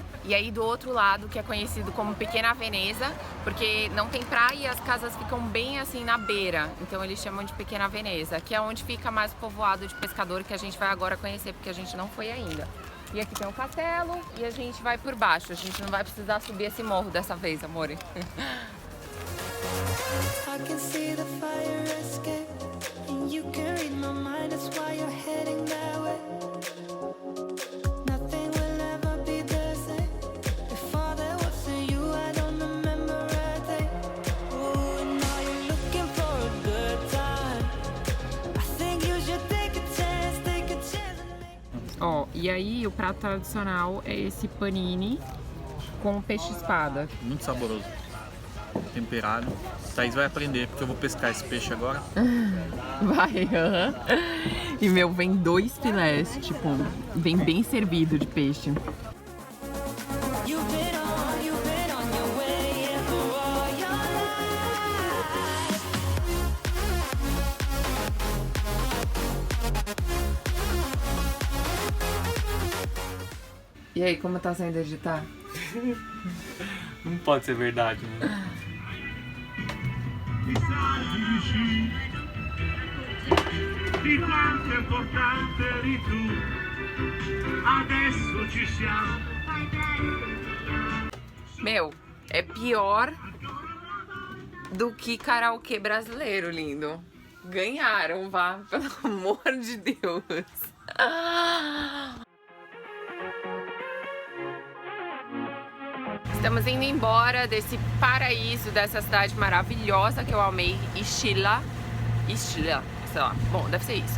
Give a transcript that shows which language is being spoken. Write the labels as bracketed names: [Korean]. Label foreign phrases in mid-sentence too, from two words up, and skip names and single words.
[Portuguese] E aí do outro lado, que é conhecido como Pequena Veneza, porque não tem praia e as casas ficam bem assim na beira. Então eles chamam de Pequena Veneza, que é onde fica mais povoado de pescador, que a gente vai agora conhecer, porque a gente não foi ainda. E aqui tem um castelo e a gente vai por baixo. A gente não vai precisar subir esse morro dessa vez, amor. [English] I can see the fire escape, and you can read my mind, that's why you're heading that way. Nothing will ever be the same. Before there was you, I don't remember a day. Ooh, and now you're looking for a good time. I think you should take a chance with me. [Portuguese] Ó, e aí o prato tradicional é esse panini com peixe-espada. Muito saboroso. Temperado. Thaís vai aprender, porque eu vou pescar esse peixe agora. Vai, aham. E meu, vem 2 filés, tipo, vem bem servido de peixe. [English] You've been on your way, yeah, for all your life. [Portuguese] E aí, como tá sendo editar? Não pode ser verdade, né? [Italian] Di quanto è importante eri tu, adesso ci siamo. [Portuguese] Meu, é pior do que karaokê brasileiro, lindo. Ganharam, vá, pelo amor de Deus. Estamos indo embora desse paraíso, dessa cidade maravilhosa que eu amei, Ischia, sei lá, bom, deve ser isso.